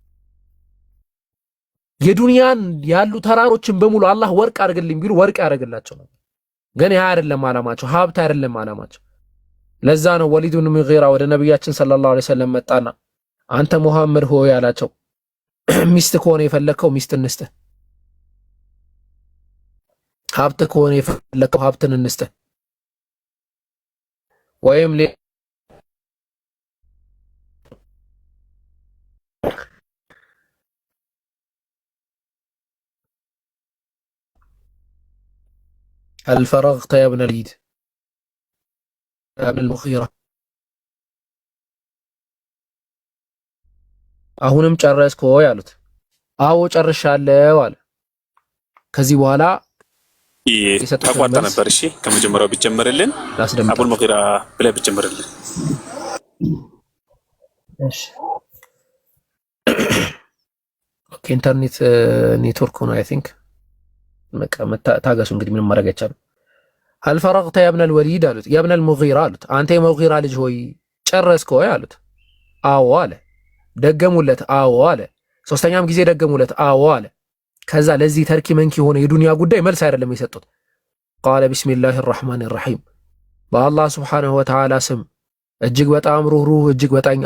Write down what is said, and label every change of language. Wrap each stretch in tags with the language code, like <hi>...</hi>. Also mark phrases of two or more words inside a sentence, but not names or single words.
<am>የዱንያን ያሉ ተራሮችን በሙሉ አላህ ወርቅ አድርግልኝ ቢሉ ወርቅ ያደርግላቸው ነው። ግን ያ አይደለም አላማቸው፣ ሀብት አይደለም አላማቸው። ለዛ ነው ወሊድ ብን ሙጊራ ወደ ነብያችን</am> <ar>صلى الله عليه وسلم</ar> <am>መጣና አንተ ሙሐመድ ሆይ አላቸው፣ ሚስት ከሆነ የፈለከው ሚስት እንስጥህ፣ ሀብት ከሆነ የፈለከው ሀብትን እንስጥህ፣ ወይም</am> <ar>هل فرغت يا ابن الوليد يا ابن المغيرة</ar> <am>አሁንም ጨረስኩ ያሉት። አዎ ጨርሻለሁ አለ። ከዚህ በኋላ ተቋጣ ነበር። እሺ ከመጀመሪያው ቢጀምርልን አቡል ሙጊራ ብለህ ቢጀምርልን። እሺ ኦኬ።</am> <en>internet network</en> <am>ነው</am> <en>I think።</en> <am>ታገሱ እንግዲህ ምንም ማድረግ አይቻልም።</am> <ar>هل فرغت يا ابن الوليد</ar> <am>አሉት።</am> <ar>يا ابن المغيرة</ar> <am>አሉት። አንተ የሙጊራ ልጅ ሆይ ጨረስኩ አሉት። አዎ አለ። ደገሙለት። አዎ አለ። ሶስተኛም ጊዜ ደገሙለት። አዎ አለ። ከዛ ለዚህ ተርኪ መንኪ የሆነ የዱንያ ጉዳይ መልስ አይደለም የሰጡት።</am> <ar>قال بسم الله الرحمن الرحيم</ar> <am>በአላህ</am> <ar>سبحانه وتعالى</ar> <am>ስም እጅግ በጣም ሩህሩህ እጅግ በጣም</am>